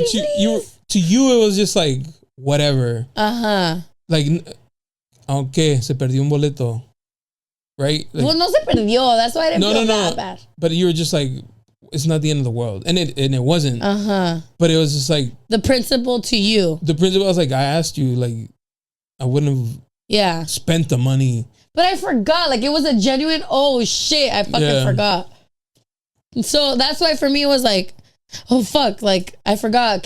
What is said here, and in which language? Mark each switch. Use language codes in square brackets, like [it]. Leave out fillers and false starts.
[en] what you to you it was just like whatever. [es] Like, aunque se perdió un boleto, right? [en] Like, [es] well, no se perdió. [en] That's why I didn't feel that bad. But you were just like, it's not the end of the world, and it wasn't. But it was just like the principle to you. The principle was like, I asked you, like, I wouldn't have spent the money. But I forgot. Like, it was a genuine, oh shit, I fucking forgot. So that's why for me it was like, oh fuck, like I forgot.